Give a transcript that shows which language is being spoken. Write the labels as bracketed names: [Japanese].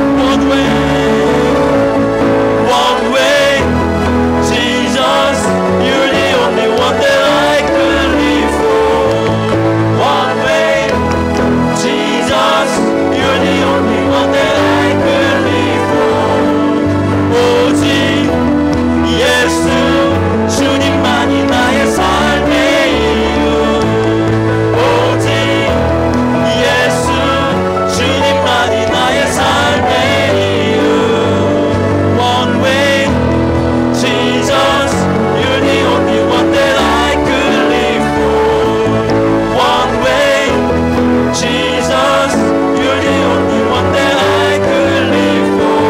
[English] One way, one way, Jesus, you're the only one that I could live for. One way, Jesus, you're the only one that I could live for. [Korean] 오직 예수 주님만이 나의 삶의 이유. 오직 예수 주님만이 나의 삶의 이유. [English] One way, Jesus, you're the only one that I could live for. One way, Jesus, you're the only one that I could live for.